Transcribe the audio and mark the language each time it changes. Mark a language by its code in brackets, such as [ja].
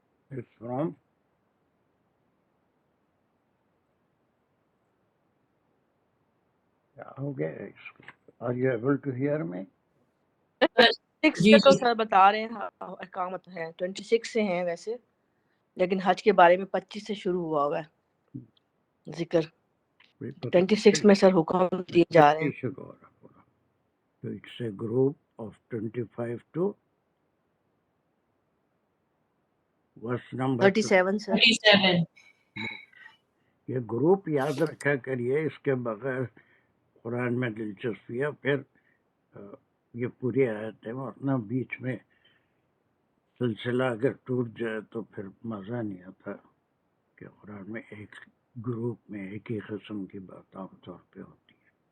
[en] It's from [ur] کیا ہو گیا اس کو. [en] Are you able to hear me? [ur] 26 سے تو سر بتا رہے ہیں احکامت ہے، 26 سے ہیں ویسے، لیکن حج کے بارے میں 25 سے شروع ہوا ہے ذکر. 26 میں سر حکم دیے جا رہے ہیں. [en] So it's a group of 25 to verse number [ur] 37 سر. 37. یہ گروپ یاد رکھا کریے، اس کے بغیر قرآن میں دلچسپی ہے. پھر یہ پوری آیت ہے، ورنہ بیچ میں سلسلہ اگر ٹوٹ جائے تو پھر مزہ نہیں آتا کہ قرآن میں ایک گروپ میں ایک ہی قسم کی بات عام طور پہ ہوتی ہے.